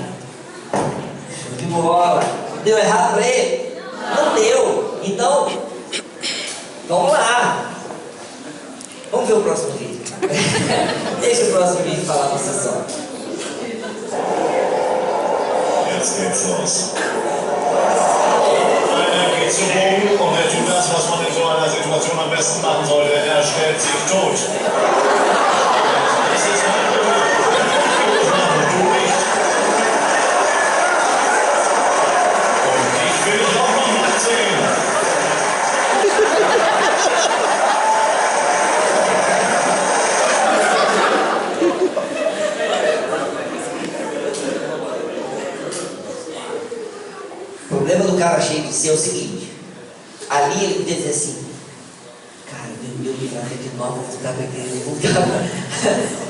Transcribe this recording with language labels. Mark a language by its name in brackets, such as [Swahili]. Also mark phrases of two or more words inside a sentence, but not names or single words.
[Portuguese] De bola. Deu errado para ele? Não deu. Então, vamos lá. Vamos ver o próximo vídeo. Deixa o próximo vídeo falar você só. [German] Jetzt geht's los. Einer geht zu Boden und er tut das, was man in so einer Situation am besten machen sollte. Er stellt sich tot. Das ist mein Problem. Du nicht. Und ich will doch noch mal sehen. [Portuguese] O problema do cara cheio de si é o seguinte: ali ele podia dizer assim, cara, meu livramento de novo, vou voltar para a igreja, vou voltar pra...